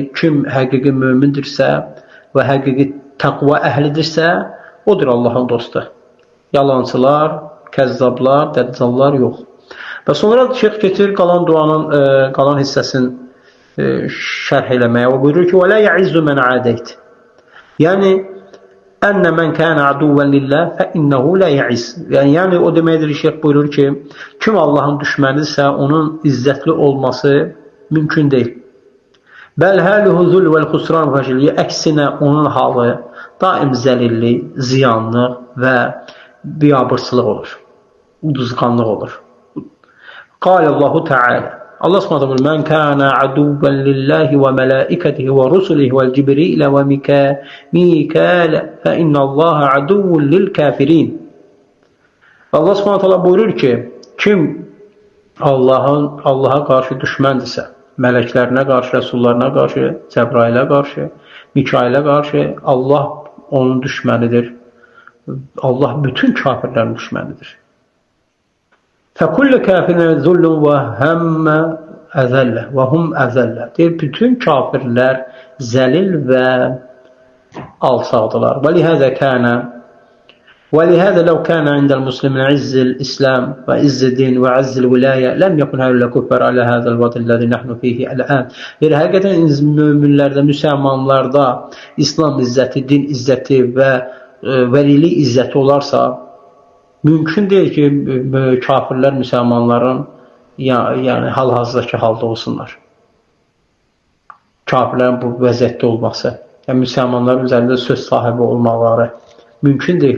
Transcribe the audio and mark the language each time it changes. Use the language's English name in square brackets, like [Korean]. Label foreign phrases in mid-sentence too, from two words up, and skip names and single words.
[Azerbaijani] Kim həqiqi mömindirsə və həqiqi təqva əhlidirsə, odur Allahın dostu. Yalancılar, kəzzablar, dəccallar yox. Və sonra Şeyx keçir qalan duanın qalan hissəsini şərh eləməyə. O buyurur ki, [Arabic] وَلَا يَعِزُّ مَنْ عَادَيْتِ. Yəni, أن من كان عدوا لله فإنه لا يعز. [Azerbaijani] Yəni, o deməkdir, Şeyx buyurur ki, kim Allahın düşmənidirsə, onun izzətli olması mümkün deyil. [Arabic] بل حاله ذل والخسران والفشل, [Azerbaijani] əksinə onun halı daim zəlillik, ziyanlıq və biabırsılıq olur, uduzqanlıq olur. [Arabic] قال الله تعالى. [Azerbaijani] Allah Subhanahu buyurur: [Arabic] "من كان عدوا لله وملائكته ورسله وجبريل وميكال فإن الله عدو للكافرين." [Azerbaijani] Allah Subhanahu buyurur ki, kim Allah'a qarşı düşməndirsə, mələklərinə qarşı, rəsullarına qarşı, Cəbrailə qarşı, Mikailə qarşı, Allah onun düşmənidir. Allah bütün kafirlərin düşmənidir. [Arabic] فَكُلَّ كَافِرٍ ذُلٌّ وَهَمَّ أَذَلَّ وَهُمْ أَذَلَّ. [Azerbaijani] Deyir, bütün kafirlər zəlil və alçaqdılar. [Arabic] وَلِهَذَا لَوْ كَانَ عِنْدَ الْمُسْلِمِينَ عِزُّ الْإِسْلَامِ وَعِزُّ الدِّينِ وَعِزُّ الْوِلَايَةِ لَمْ يَكُنْ هَؤُلَاءِ الْكُفَّارُ عَلَى هَذَا الْوَضْعِ الَّذِي نَحْنُ فِيهِ الْآنَ. [Azerbaijani] Deyir, həqiqətən möminlərdə, müsəlmanlarda İslam izzəti, din izzəti və vəlilik izzəti olarsa, mümkün deyil ki, kafirlər müsəlmanların yəni hal-hazırdakı halda olsunlar. Kafirlərin bu vəziyyətdə olması, yəni müsəlmanların üzərində söz sahibi olmaları mümkün deyil.